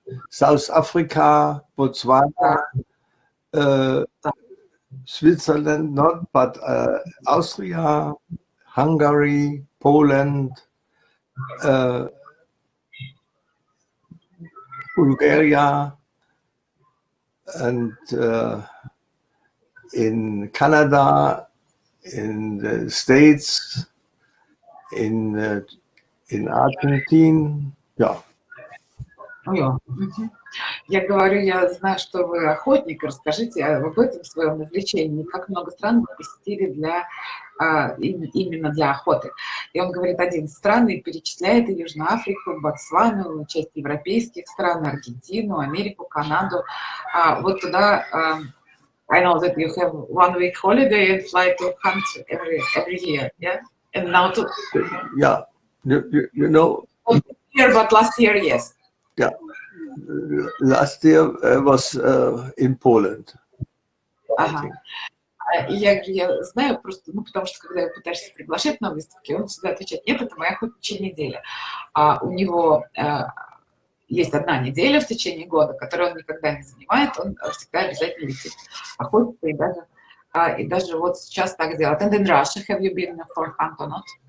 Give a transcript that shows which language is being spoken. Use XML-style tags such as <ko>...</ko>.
<en>South Africa, Botswana, Switzerland, not, but Austria, Hungary, Poland, Bulgaria, and in Canada, in the States, in Argentina, yeah.</en> <ru>Я говорю, я знаю, что вы охотник. Расскажите об этом своем увлечении. Как много стран вы посетили именно для охоты? И он говорит 11 стран и перечисляет и Южную Африку, Ботсвану, часть европейских стран, Аргентину, Америку, Канаду. Вот туда.</ru> <en>I know that you have 1 week holiday and fly to hunt every year, yeah? And now to. Yeah, you know. Year, but last year, yes. Yeah. Last year I was in Poland.</en> <ru>Я знаю просто, потому что когда я пытаешься приглашать на выставки, он всегда отвечает: нет, это моя охотничья неделя. У него есть 1 неделя в течение года, которую он никогда не занимает, он всегда обязательно летит охотиться, и даже вот сейчас так делает.</ru> <en>And in Russia, have you been for hunt or not?</en>